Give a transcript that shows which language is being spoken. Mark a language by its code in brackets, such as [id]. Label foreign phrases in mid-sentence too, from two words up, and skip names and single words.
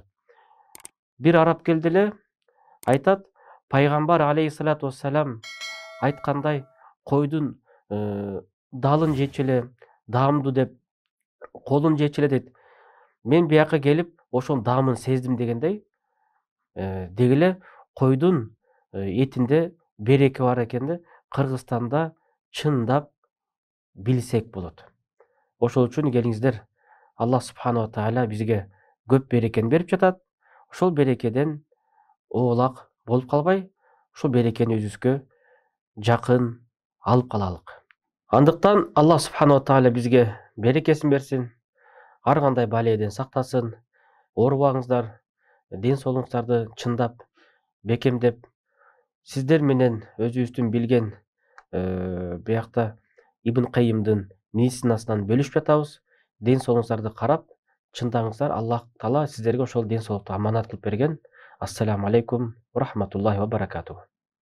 [ky] Бир араб келди эле айтат, пайгамбар [ar] عليه الصلاة والسلام [ky] айткандай койдун далын жечү эле, даамдуу деп колун жечү эле дейт. Мен бияка келип ошонун даамын сездим дегендей, деги эле койдун этинде береке бар экенди Кыргызстанда чындап билсек болот. Ошол үчүн келиңиздер, [ar] الله سبحانه وتعالى [ky] бизге көп берекени берип жатат. Ошол берекеден оолак болуп калбай, ошол берекени өзүбүзгө жакын алып калалык. Андыктан [ar] الله سبحانه وتعالى [ky] бизге берекесин берсин, ар кандай баледен сактасын. Оорубаңыздар, ден соолугуңуздарды чындап, бекемдеп, сиздер менен өзүбүздүн билген биякта Ибн Кайымдын медицинасынан бөлүшүп жатабыз. Ден соолугуңуздарды карап, чындаңыздар. [ar] الله تعالى [ky] сиздерге ошол ден соолукту аманат кылып берген. [ar] السلام عليكم ورحمة الله وبركاته.